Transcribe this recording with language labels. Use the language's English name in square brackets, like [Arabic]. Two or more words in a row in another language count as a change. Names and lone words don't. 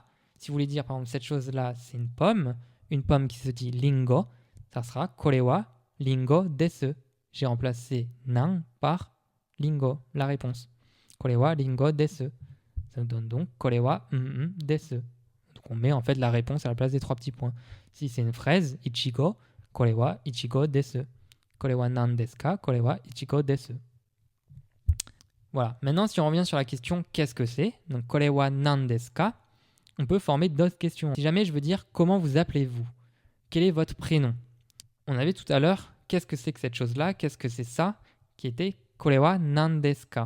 [French] Si vous voulez dire, par exemple, cette chose-là, c'est une pomme qui se dit lingo, ça sera [Japanese] これはリンゴです. [French] J'ai remplacé nan par lingo, la réponse. [Japanese] これはリンゴです. [French] Ça nous donne donc [Japanese] これはです. [French] Donc, on met en fait la réponse à la place des 3 petits points. Si c'est une fraise, [Japanese] いちご、これはいちごです. これは何ですか？これはいちごです. [French] Voilà. Maintenant, si on revient sur la question qu'est-ce que c'est, donc [Japanese] これは何ですか, [French] on peut former d'autres questions. Si jamais je veux dire comment vous appelez-vous, quel est votre prénom? On avait tout à l'heure qu'est-ce que c'est que cette chose-là, qu'est-ce que c'est ça, qui était [Japanese] これは何ですか.